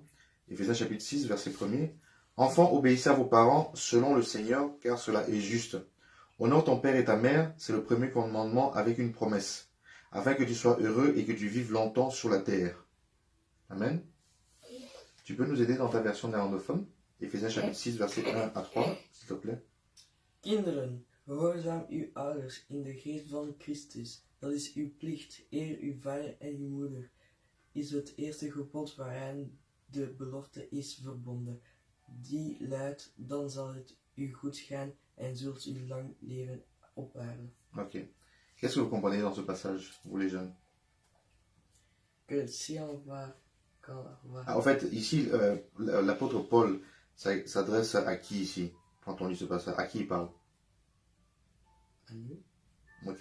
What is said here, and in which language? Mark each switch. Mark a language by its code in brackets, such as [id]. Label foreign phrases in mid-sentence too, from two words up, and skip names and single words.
[fr] Éphésiens chapitre 6, verset 1er. Enfants, obéissez à vos parents selon le Seigneur, car cela est juste. Honore ton père et ta mère, c'est le premier commandement avec une promesse, afin que tu sois heureux et que tu vives longtemps sur la terre. Amen. Tu peux nous aider dans ta version néerlandophone? Éphésiens chapitre 6, verset 1 à 3, s'il te plaît. [nl] Kinderen, gehoorzaam uw ouders in de geest van Christus. Dat is uw plicht. Eer uw vader en uw moeder is het eerste gebod waaraan de belofte is verbonden. Die luidt, dan zal het u goed gaan en zult u lang leven op aarde. [fr] Ok. Qu'est-ce que vous comprenez dans ce passage, vous les jeunes? Que si on va... En fait, ici, l'apôtre Paul s'adresse à qui ici, quand on lit ce passage? À qui il parle? À nous, Ok.